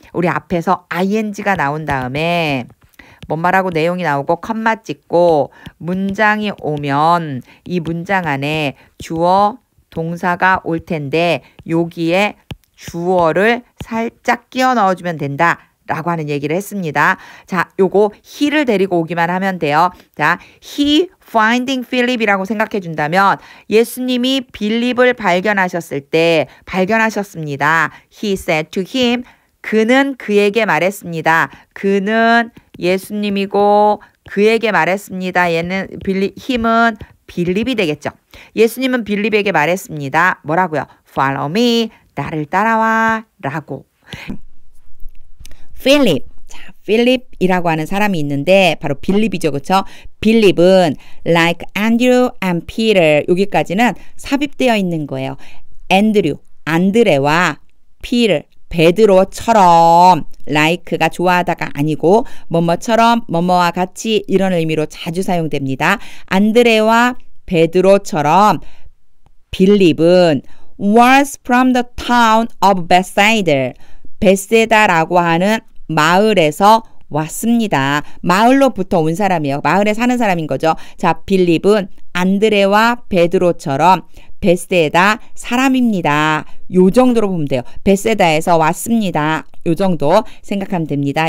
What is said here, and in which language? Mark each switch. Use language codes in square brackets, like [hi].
[ko] 우리 앞에서 ing가 나온 다음에 뭔 말하고 내용이 나오고 컴마 찍고 문장이 오면 이 문장 안에 주어, 동사가 올 텐데 여기에 주어를 살짝 끼워 넣어주면 된다. 라고 하는 얘기를 했습니다. 자, 요거 he를 데리고 오기만 하면 돼요. 자, [en] he finding Philip [ko] 이라고 생각해 준다면 예수님이 빌립을 발견하셨습니다. [en] He said to him, [ko] 그는 그에게 말했습니다. 그는 예수님이고 그에게 말했습니다. him은 빌립이 되겠죠. 예수님은 빌립에게 말했습니다. 뭐라고요? [en] Follow me, [ko] 나를 따라와 라고. 필립. 자, 필립이라고 하는 사람이 있는데 바로 빌립이죠. 그렇죠? 빌립은 [en] like Andrew and Peter [ko] 여기까지는 삽입되어 있는 거예요. 안드레와 Peter, 베드로처럼 like가 좋아하다가 아니고 뭐뭐처럼 뭐뭐와 같이 이런 의미로 자주 사용됩니다. 안드레와 베드로처럼 빌립은 [en] was from the town of Bethsaida. [ko] 베세다라고 하는 마을에서 왔습니다. 마을로부터 온 사람이에요. 마을에 사는 사람인 거죠. 자, 빌립은 안드레와 베드로처럼 베세다 사람입니다. 요 정도로 보면 돼요. 베세다에서 왔습니다. 요 정도 생각하면 됩니다.